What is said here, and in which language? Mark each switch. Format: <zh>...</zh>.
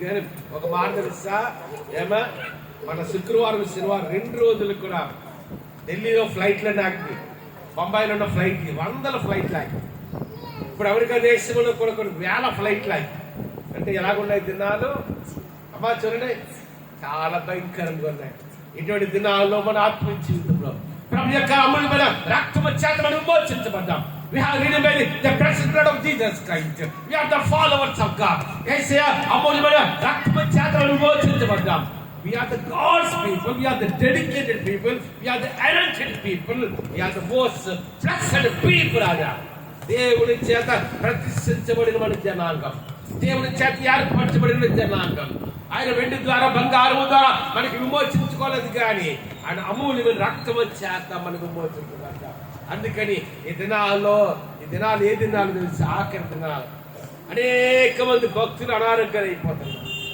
<te>కానీ ఒక మాట తెలుసా ఏమా, మన శుక్రవారం శనివారం 2 రోజులు కూడా ఢిల్లీలో ఫ్లైట్లో నాకు, బొంబాయిలో ఉన్న ఫ్లైట్కి 100 ఫ్లైట్లు ఆగి, ఇప్పుడు అమెరికా దేశంలో కూడా కొన్ని 1000 ఫ్లైట్లు ఆగి. అంటే ఎలాగున్నాయి దినాలు అమ్మా చూడండి, చాలా భయంకరంగా ఉన్నాయి. ఇటువంటి దినాల్లో మన ఆత్మీయ జీవితంలో ప్రభు యొక్క అమూల్యమైన రక్తము చేత మనం విమోచించబడ్డాం.</te> <en>We have redeemed the precious blood of Jesus Christ. We are the followers of God.</en> <te>యేసయ్య అమూల్యమైన రక్తము చేత మనం విమోచించబడ్డాం.</te> <en>We are the God's people. We are the dedicated people. We are the anointed people. We are the most blessed people.</en> <te>దేవుని చేత ప్రతిష్ఠించబడిన మన జనాంగం, దేవుని చేత ఏర్పరచబడిన జనాంగం. ఆయన వెండి ద్వారా బంగారము ద్వారా మనకి విమోచించుకోలేదు, కానీ ఆయన అమూల్యమైన రక్తము చేత మనకు విమోచించుకోలేదు. అందుకని ఈ దినాలు ఏ దినాలు తెలిసి ఆఖరి దినాలు అనేక మంది భక్తులు అనారోగ్యం అయిపోతున్నారు.</te>